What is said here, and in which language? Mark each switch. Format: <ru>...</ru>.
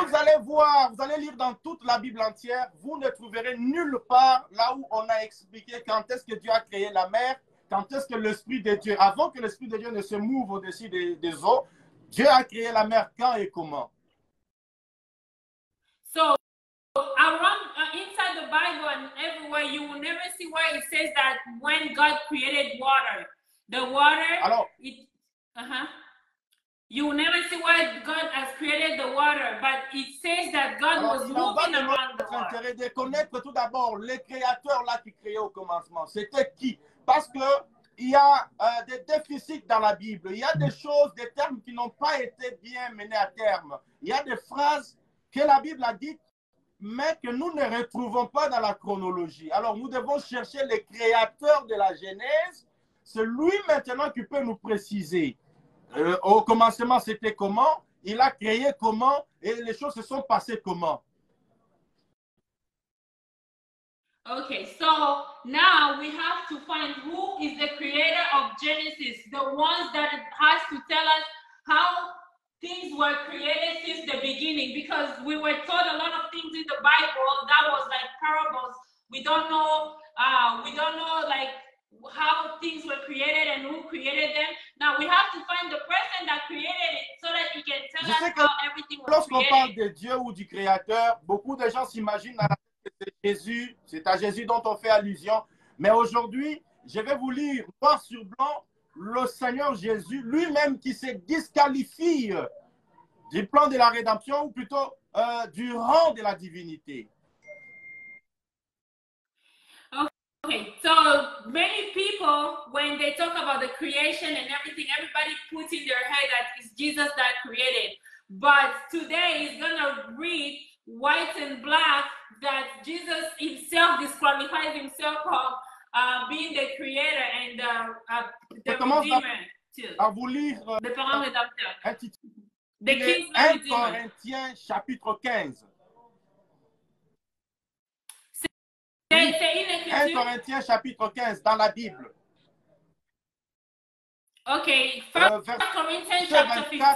<fr>Vous allez voir, vous allez lire dans toute la Bible entière, vous ne trouverez nulle part là où on a expliqué quand est-ce que Dieu a créé la mer, quand est-ce que l'Esprit de Dieu, avant que l'Esprit de Dieu ne se mouve au-dessus des eaux, Dieu a créé la mer quand et comment.</fr> <en>So around inside the Bible and everywhere, you will never see where it says that when God created water, the water. You will never see where God has created the water, but it says that God was moving around the water.</en> <fr>Intérêt de connaître tout d'abord les créateurs là qui créaient au commencement. C'était qui? Parce que il y a des déficits dans la Bible. Il y a des choses, des termes qui n'ont pas été bien menés à terme. Il y a des phrases que la Bible a dites, mais que nous ne retrouvons pas dans la chronologie. Alors, nous devons chercher les créateurs de la Genèse. C'est lui maintenant qui peut nous préciser. Au commencement, c'était comment? il a créé comment et les choses se sont passées comment.</fr> <en>Okay, so now we have to find who is the creator of Genesis, the ones that has to tell us how things were created since the beginning, because we were taught a lot of things in the Bible that was like parables. We don't know like how things were created and who created them. Now we have to find the person that created it so that he can tell us how everything was</en> <fr>lorsqu'on</fr> <en>created.</en> <fr>parle de Dieu ou du Créateur, beaucoup de gens s'imaginent à la tête que c'est Jésus, c'est à Jésus dont on fait allusion. Mais aujourd'hui, je vais vous lire noir sur blanc le Seigneur Jésus lui-même qui se disqualifie du plan de la rédemption ou plutôt du rang de la divinité.</fr> <en>Okay, so many people, when they talk about the creation and everything, everybody puts in their head that it's Jesus that created. But today is going to read white and black that Jesus himself disqualifies himself from being the creator and the redeemer too.</en> <fr>À vous lire le parent rédempteur. Intitulé 1 Corinthiens chapitre 15. C'est une écriture. 1 Corinthiens chapitre 15 dans la Bible.</fr> <en>Ok, 1 Corinthians chapter 15.</en>